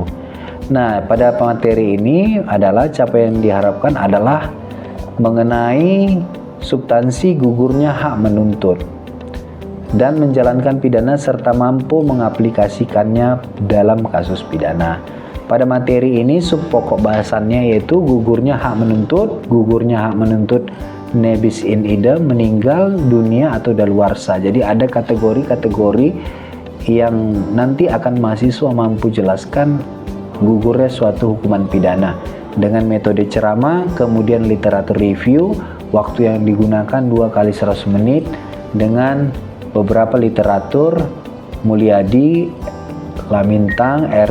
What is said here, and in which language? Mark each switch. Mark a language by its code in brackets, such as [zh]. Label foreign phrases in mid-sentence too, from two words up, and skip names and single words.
[id] Nah, pada materi ini adalah capaian yang diharapkan adalah mengenai substansi gugurnya hak menuntut dan menjalankan pidana serta mampu mengaplikasikannya dalam kasus pidana. Pada materi ini subpokok bahasannya yaitu gugurnya hak menuntut [la] nebis in idem, [id] meninggal dunia atau daluarsa. Jadi ada kategori-kategori yang nanti akan mahasiswa mampu jelaskan gugurnya suatu hukuman pidana dengan metode ceramah, kemudian literatur review, waktu yang digunakan 2 kali 100 menit dengan beberapa literatur Mulyadi, Lamintang, R.